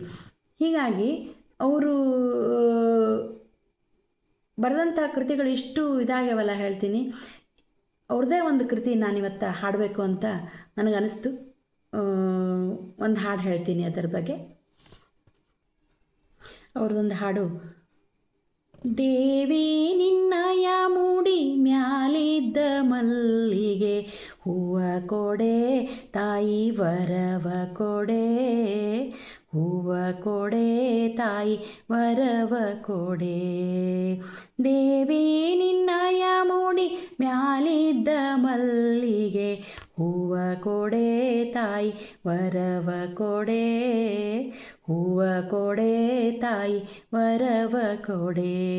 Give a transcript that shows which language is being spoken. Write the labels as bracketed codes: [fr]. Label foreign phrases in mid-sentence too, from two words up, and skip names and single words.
[kn] ಹೀಗಾಗಿ ಅವರು ಬರೆದಂಥ ಕೃತಿಗಳು ಇಷ್ಟು ಇದಾಗ್ಯಾವಲ್ಲ ಹೇಳ್ತೀನಿ. ಅವ್ರದ್ದೇ ಒಂದು ಕೃತಿ ನಾನಿವತ್ತು ಹಾಡಬೇಕು ಅಂತ ನನಗನ್ನಿಸ್ತು. ಒಂದು ಹಾಡು ಹೇಳ್ತೀನಿ ಅದರ ಬಗ್ಗೆ. ಅವ್ರದ್ದೊಂದು ಹಾಡು: ದೇವಿ ನಿನ್ನಯ ಮುಡಿ ಮ್ಯಾಲಿದ್ದ ಮಲ್ಲಿಗೆ ಹೂವ ಕೊಡೆ ತಾಯಿ ವರವ ಕೊಡೆ, ಹೂವ ಕೊಡೆ ತಾಯಿ ವರವ ಕೊಡೆ. ದೇವಿ ನಿನ್ನಯ ಮುಡಿ ಮ್ಯಾಲಿದ್ದ ಮಲ್ಲಿಗೆ ಹೂವ ಕೊಡೆ ತಾಯಿ ವರವ ಕೊಡೆ, ಹೂವ ಕೊಡೆ ತಾಯಿ ವರವ ಕೊಡೆ.